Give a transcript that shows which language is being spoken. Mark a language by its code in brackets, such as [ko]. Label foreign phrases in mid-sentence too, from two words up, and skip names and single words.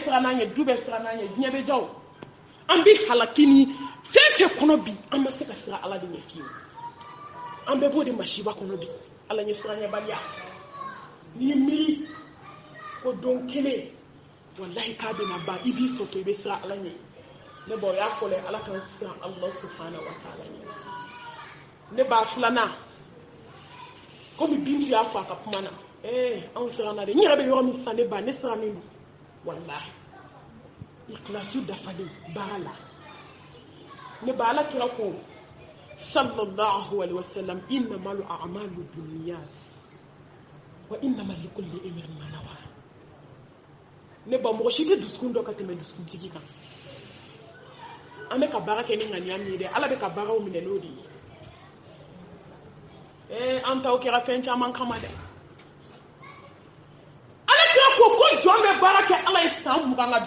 [bm] siran n'a ɲɛ du bɛɛ siran n'a ɲɛ diɲɛ bɛ diya o an bɛ halaki ni fɛn fɛn kɔnɔ bi an ma se ka siran ala de ɲɛ fiyewu an bɛɛ b'o de masiba kɔnɔ bi ala ɲɛ siran ɲɛbaliya n'i miiri ko don kelen wallahi k'a bɛna ban i b'i tɔ to i bɛ siran ala ɲɛ ne ba o y'a fɔlɔ ye ala kana siran ala [ar] سبحانه وتعالى [bm] ɲɛ ne b'a filanan komi bintu y'a fɔ a ka kuma na anw siranna de n yɛrɛ bɛ yɔrɔ min sisan ne ba ne sirannen don wallahi ikilasiw dafalen baara la ne ba ala kira ko [ar] صلى الله عليه وسلم إنما الأعمال بالنيات وإنما لكل امرئ ما نوى [bm] ne ba mɔgɔ si tɛ dusukun dɔ ka tɛmɛ dusukuntigi kan an bɛ ka baara kɛ ni ŋaniya min ye dɛ ala bɛ ka baaraw minɛ n'o de ye an taw kɛra fɛn caman kama dɛ ala kira ko jɔn bɛ baara kɛ ala ye san 20 ka